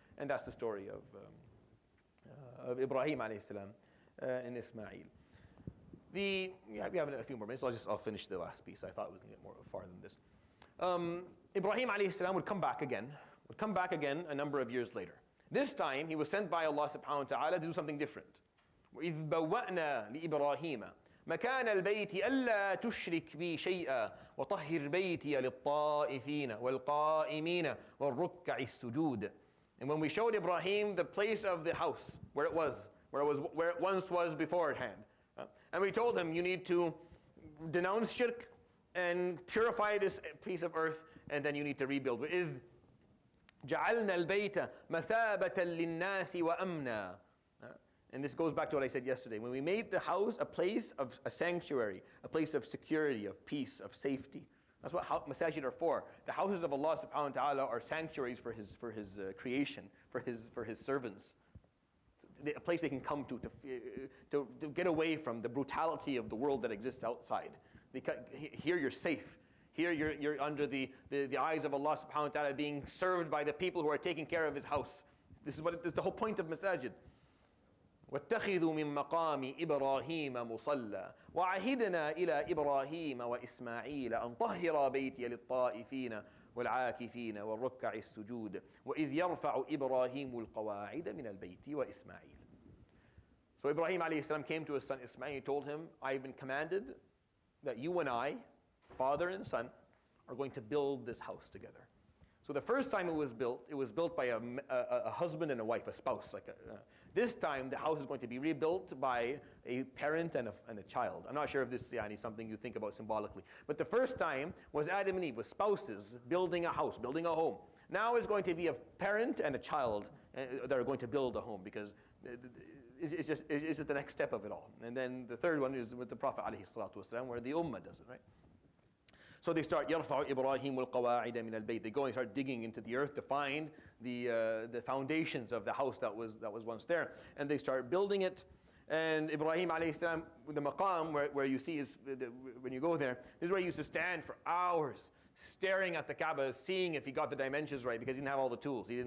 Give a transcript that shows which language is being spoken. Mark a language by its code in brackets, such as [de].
[en] And that's the story of Ibrahim [ar] alayhi salam [en] and Ismail. We have a few more minutes. I'll finish the last piece. I thought it was going to get more far than this. Ibrahim [ar] alayhi salam [en] would come back again a number of years later. This time he was sent by Allah [ar] subhanahu wa ta'ala [en] to do something different. [ar] وَإِذْ بَوَّأْنَا لِإِبْرَاهِيمَ مكان البيت ألا تشرك بي شيئا وطهر بيتي للطائفين والقائمين والركع السجود. [en] And when we showed Ibrahim the place of the house where it once was beforehand, and we told him you need to denounce shirk and purify this piece of earth, and then you need to rebuild. [ar] وَإِذْ جعلنا البيت مثابة للناس وأمنا. [en] And this goes back to what I said yesterday. When we made the house a place of a sanctuary, a place of security, of peace, of safety. That's what masajid are for. The houses of Allah [ar] subhanahu wa ta'ala [en] are sanctuaries for His creation, for His servants. A place they can come to get away from the brutality of the world that exists outside. Here you're safe. Here you're under the eyes of Allah [ar] subhanahu wa ta'ala, [en] being served by the people who are taking care of His house. This is the whole point of masajid. [ar] واتخذوا من مقام إبراهيم مصلى وعهدنا إلى إبراهيم وإسماعيل أن طهر بيتي للطائفين والعاكفين والركع السجود وإذ يرفع إبراهيم القواعد من البيت وإسماعيل. [en] So Ibrahim [ar] alayhi salam [en] came to his son Ismail and told him, I've been commanded that you and I, father and son, are going to build this house together. So the first time it was built by a husband and a wife, a spouse. This time the house is going to be rebuilt by a parent and a child. I'm not sure if this is something you think about symbolically. But the first time was Adam and Eve, with spouses building a house, building a home. Now it's going to be a parent and a child that are going to build a home, because it's just the next step of it all. And then the third one is with the Prophet [ar] alayhi salatu wasalam, [en] where the ummah does it, right? So they start [ar] يرفع إبراهيم القواعد من البيت. [en] They go and start digging into the earth to find the foundations of the house that was once there, and they start building it. And Ibrahim [ar] alayhi salam, [en] the maqam where you see when you go there, this is where he used to stand for hours, staring at the Kaaba, seeing if he got the dimensions right, because he didn't have all the tools.